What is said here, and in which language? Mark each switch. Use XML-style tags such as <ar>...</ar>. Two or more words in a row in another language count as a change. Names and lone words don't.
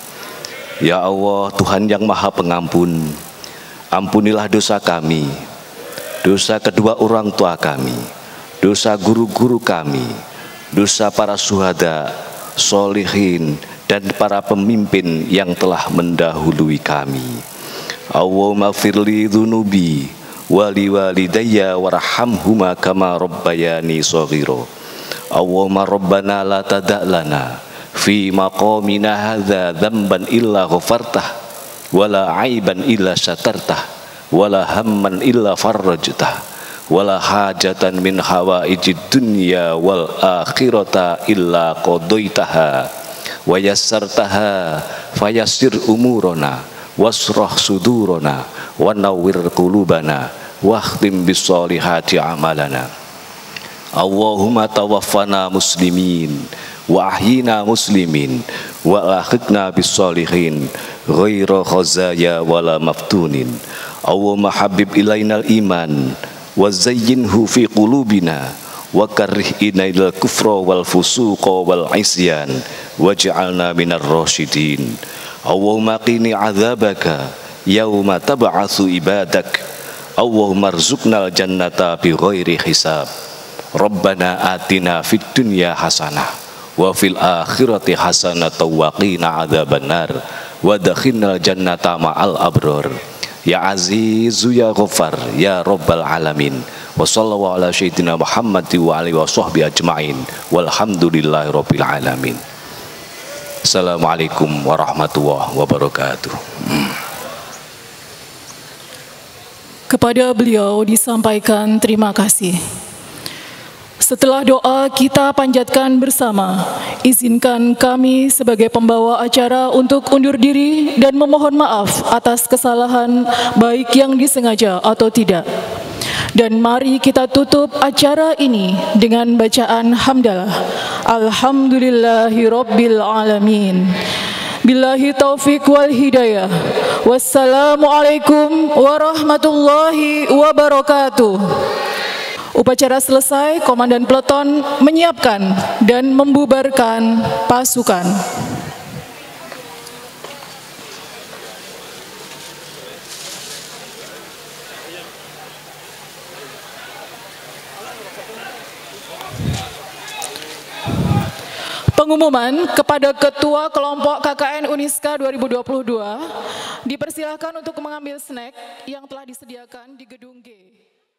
<id>Ya Allah, Tuhan yang maha pengampun, ampunilah dosa kami, dosa kedua orang tua kami, dosa guru-guru kami, dosa para syuhada, sholihin, dan para pemimpin yang telah mendahului kami.</id> <ar>اللهم اغفر لي ذنوبي ولوالدي وارحمهما كما ربياني صغيرا. اللهم ربنا لا تدع لنا في مقامنا هذا ذنبا إلا غفرته ولا عيبا إلا سترته ولا هما إلا فرجته ولا حاجة من حوائج الدنيا والآخرة إلا قضيتها ويسرتها فيسر أمورنا واشرح صدورنا ونور قلوبنا واختم بالصالحات أعمالنا. اللهم توفنا مسلمين وأحينا مسلمين وألحقنا بالصالحين غير خزايا ولا مفتونين. اللهم حبب إلينا الإيمان وزينه في قلوبنا وكره إلينا الكفر والفسوق والعصيان واجعلنا من الراشدين. اللهم قني عذابك يوم تبعث عبادك. اللهم ارزقنا الجنة بغير حساب. ربنا آتنا في الدنيا حسنة وفي الآخرة حسنة وقنا عذاب النار وأدخلنا الجنة مع الأبرار. يا عزيز يا غفار يا رب العالمين. وصلى الله على سيدنا محمد وآله وصحبه أجمعين والحمد لله رب العالمين. السلام عليكم ورحمة الله وبركاته.</ar> <id>Kepada beliau disampaikan terima kasih. Setelah doa kita panjatkan bersama, izinkan kami sebagai pembawa acara untuk undur diri dan memohon maaf atas kesalahan baik yang disengaja atau tidak. Dan mari kita tutup acara ini dengan bacaan hamdalah.</id> <ar>الحمد لله رب العالمين. بالله التوفيق والهداية. والسلام عليكم ورحمة الله وبركاته.</ar> <id>Upacara selesai, Komandan Peleton menyiapkan dan membubarkan pasukan. Pengumuman kepada Ketua Kelompok KKN Uniska 2022, dipersilahkan untuk mengambil snack yang telah disediakan di gedung G.</id>